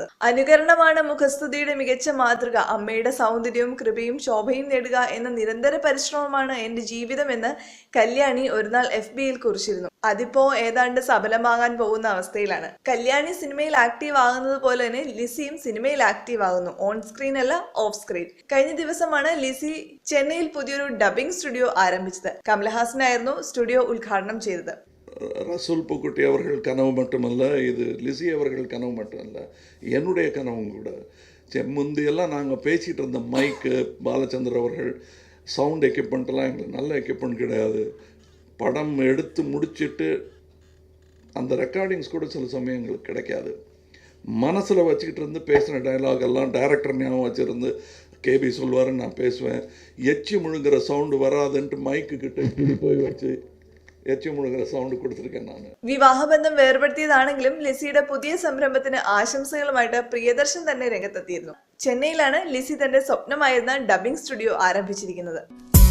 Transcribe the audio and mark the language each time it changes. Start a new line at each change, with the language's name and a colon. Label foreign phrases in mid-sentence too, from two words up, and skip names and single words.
Malayalam: അനുകരണമാണ് മുഖസ്തുതിയുടെ മികച്ച മാതൃക. അമ്മയുടെ സൗന്ദര്യവും കൃപയും ശോഭയും നേടുക എന്ന നിരന്തര പരിശ്രമമാണ് എന്റെ ജീവിതം എന്ന് കല്യാണി ഒരുനാൾ FBയിൽ കുറിച്ചിരുന്നു. അതിപ്പോ ഏതാണ്ട് സഫലമാകാൻ പോകുന്ന അവസ്ഥയിലാണ്. കല്യാണി സിനിമയിൽ ആക്റ്റീവ് ആകുന്നത് പോലെ തന്നെ ലിസിയും സിനിമയിൽ ആക്റ്റീവ് ആകുന്നു.
English: on screen അല്ല, off screen.
Malayalam: കഴിഞ്ഞ ദിവസമാണ് ലിസി ചെന്നൈയിൽ പുതിയൊരു ഡബിംഗ് സ്റ്റുഡിയോ ആരംഭിച്ചത്. കമലഹാസനായിരുന്നു സ്റ്റുഡിയോ ഉദ്ഘാടനം ചെയ്തത്.
Tamil: ரசூல் பூக்குட்டி அவர்கள் கனவு மட்டுமல்ல, இது லிசி அவர்கள் கனவு மட்டுமல்ல, என்னுடைய கனவும் கூட. முந்தையெல்லாம் நாங்கள் பேசிகிட்டு இருந்த மைக்கு, பாலச்சந்தர் அவர்கள்
English: sound equipment-எல்லாம்
Tamil: எங்களுக்கு நல்ல எக்யூப்மெண்ட் கிடையாது. படம் எடுத்து முடிச்சுட்டு அந்த ரெக்கார்டிங்ஸ் கூட சில சமயம் எங்களுக்கு கிடைக்காது. மனசில் வச்சுக்கிட்டு இருந்து பேசின டைலாக் எல்லாம் டைரக்டர் ஞாபகம் வச்சுருந்து KB சொல்வார், நான் பேசுவேன். எச்சி முழுங்குற சவுண்டு வராதுன்ட்டு மைக்கு கிட்ட இப்படி போய் வச்சு
Malayalam: വിവാഹബന്ധം വേർപെടുത്തിയതാണെങ്കിലും ലിസിയുടെ പുതിയ സംരംഭത്തിന് ആശംസകളുമായിട്ട് പ്രിയദർശൻ തന്നെ രംഗത്തെത്തിയിരുന്നു. ചെന്നൈയിലാണ് ലിസി തന്റെ സ്വപ്നമായിരുന്ന ഡബിംഗ് സ്റ്റുഡിയോ ആരംഭിച്ചിരിക്കുന്നത്.